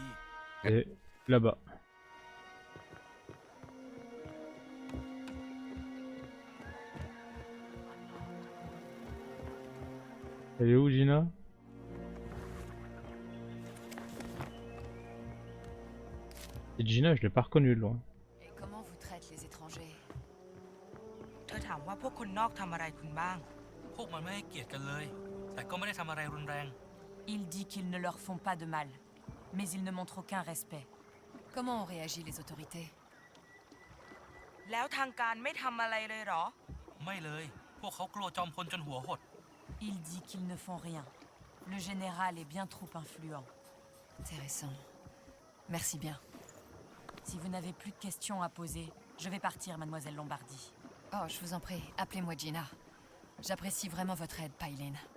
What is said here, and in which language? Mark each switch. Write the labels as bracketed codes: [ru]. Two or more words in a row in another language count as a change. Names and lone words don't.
[fr] Et là-bas. Elle est où, Gina? Et Gina, je l'ai pas reconnue de loin. Et comment vous traitent les étrangers? [th] เธอถามว่าพวกคนนอกทำอะไรคุณบ้าง พวกมันไม่ให้เกียรติกันเลย แต่ก็ไม่ได้ทำอะไรรุนแรง [fr] Il dit qu'ils ne leur font pas de mal, mais ils ne montrent aucun respect. Comment ont réagi les autorités? [th] แล้วทางการไม่ทำอะไรเลยเหรอ ไม่เลย พวกเขากลัวจอมพลจนหัวหด [fr] Il dit qu'ils ne font rien. Le général est bien trop influent. Intéressant. Merci bien. Si vous n'avez plus de questions à poser, je vais partir, mademoiselle Lombardi. Oh, je vous en prie, appelez-moi Gina. J'apprécie vraiment votre aide, Pailin.